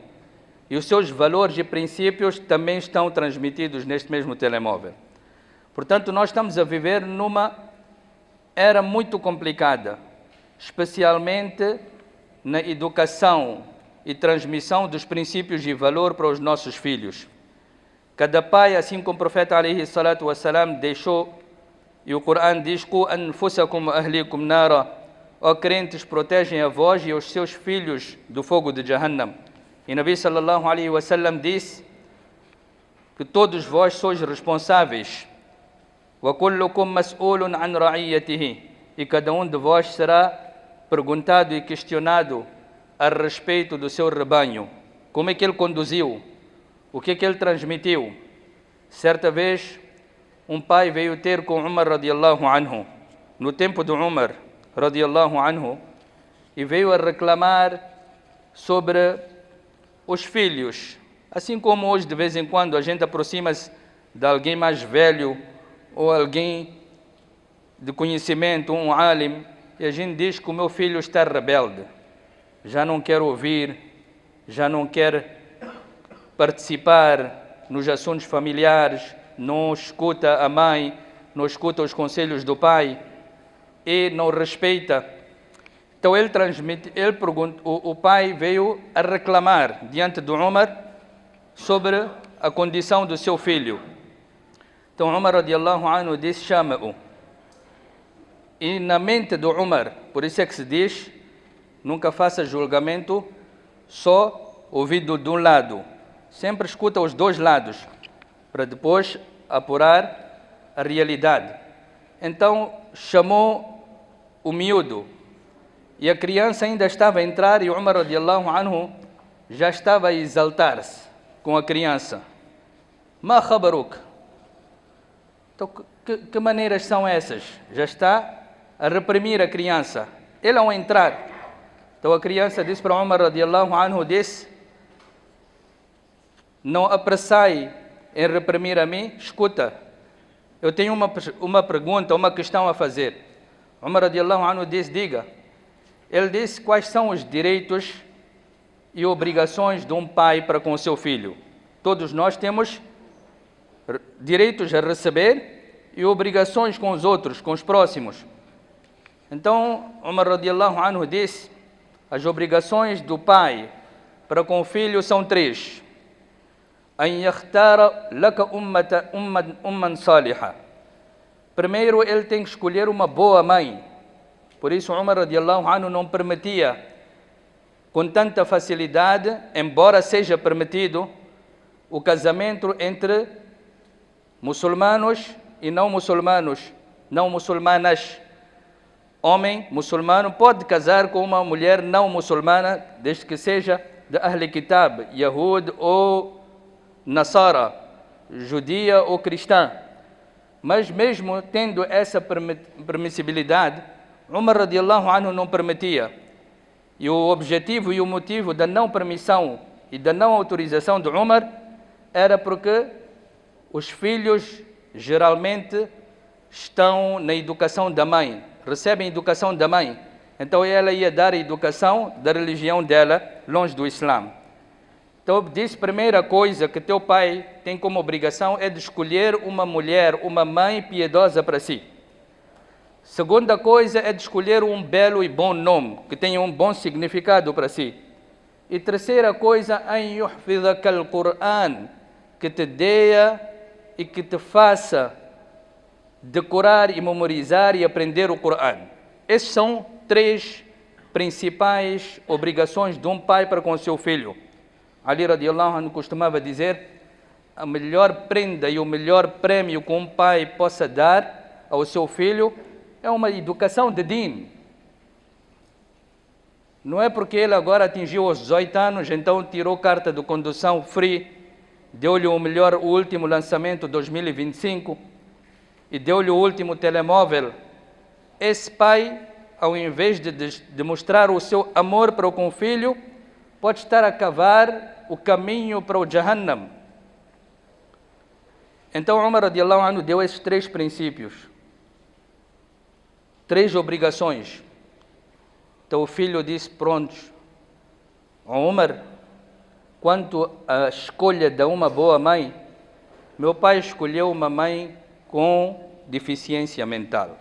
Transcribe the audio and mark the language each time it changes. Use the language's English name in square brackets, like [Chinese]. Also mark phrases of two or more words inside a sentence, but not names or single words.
[Portuguese] E os seus valores e princípios também estão transmitidos neste mesmo telemóvel. Portanto, nós estamos a viver numa era muito complicada, especialmente na educação e transmissão dos princípios e valor para os nossos filhos. Cada pai, assim como o profeta [Arabic] عليه الصلاة والسلام [Portuguese] deixou, e o Corão diz: [Arabic] "قوا أنفسكم أهليكم نارا", [Portuguese] ó crentes, protegem a vós e aos seus filhos do fogo de Jahannam. E Nabi [Arabic] صلى الله عليه وسلم [Portuguese] disse que todos vós sois responsáveis. [Arabic] "وكلكم مسؤول عن رعيته", [Portuguese] e cada um de vós será perguntado e questionado a respeito do seu rebanho. Como é que ele conduziu? O que é que ele transmitiu? Certa vez, um pai veio ter com Umar [Arabic] رضي الله عنه, [Portuguese] no tempo de Umar [Arabic] رضي الله عنه, [Portuguese] e veio a reclamar sobre os filhos. Assim como hoje, de vez em quando, a gente aproxima-se de alguém mais velho ou alguém de conhecimento, um alim, e a gente diz que o meu filho está rebelde, já não quer ouvir, já não quer participar nos assuntos familiares, não escuta a mãe, não escuta os conselhos do pai e não respeita. Então o pai veio a reclamar diante do Umar sobre a condição do seu filho. Então Umar [Arabic] رضي الله عنه [Portuguese] disse: chama-o. E na mente do Umar, por isso é que se diz, nunca faça julgamento só ouvido de um lado. Sempre escuta os dois lados, para depois apurar a realidade. Então chamou o miúdo, e a criança ainda estava a entrar, e Umar [Arabic] رضي الله عنه [Portuguese] já estava a exaltar-se com a criança. [Arabic] ما خبرك? [Portuguese] Então, que maneiras são essas? Já está a reprimir a criança. Ele ao entrar, então a criança disse para Umar [Arabic] رضي الله عنه, [Portuguese] disse: não apressai em reprimir a mim, escuta, eu tenho uma pergunta, uma questão a fazer. Umar [Arabic] رضي الله عنه [Portuguese] disse: diga. Ele disse: quais são os direitos e obrigações de um pai para com o seu filho? Todos nós temos direitos a receber e obrigações com os outros, com os próximos. Então, Umar [Arabic] رضي الله عنه [Portuguese] disse: as obrigações do pai para com o filho são três. [Arabic] أن يختار لك أما صالحة. [Portuguese] Primeiro, ele tem que escolher uma boa mãe. Por isso, Umar [Arabic] رضي الله عنه [Portuguese] não permitia com tanta facilidade, embora seja permitido, o casamento entre muçulmanos e não muçulmanos, não muçulmanas. homem muçulmano pode casar com uma mulher não muçulmana, desde que seja de [Arabic] أهل كتاب, [Portuguese] Yahud ou Nasara, judia ou cristã. Mas mesmo tendo essa permissibilidade, Umar [Arabic] رضي الله عنه [Portuguese] não permitia. E o objetivo e o motivo da não permissão e da não autorização de Umar era porque os filhos geralmente estão na educação da mãe, recebem educação da mãe. Então ela ia dar a educação da religião dela, longe do Islã. Então disse, primeira coisa que teu pai tem como obrigação é de escolher uma mulher, uma mãe piedosa para si. Segunda coisa é de escolher um belo e bom nome, que tenha um bom significado para si. E terceira coisa, [Arabic] أن يحفظك القرآن, [Portuguese] que te dê e que te faça decorar e memorizar e aprender o Qur'an. Essas são três principais obrigações de um pai para com o seu filho. Ali [Arabic] رضي الله عنه [Portuguese] costumava dizer, a melhor prenda e o melhor prêmio que um pai possa dar ao seu filho é uma educação de din. Não é porque ele agora atingiu os 18 anos, então tirou carta de condução free, deu-lhe o último lançamento 2025 e deu-lhe o último telemóvel. Esse pai, ao invés de mostrar o seu amor para com o filho, pode estar a cavar o caminho para o Jahannam. Então Umar [Arabic] رضي الله عنه [Portuguese] deu esses três princípios, três obrigações. Então o filho disse, prontos, Umar, quanto à escolha de uma boa mãe, meu pai escolheu uma mãe com deficiência mental.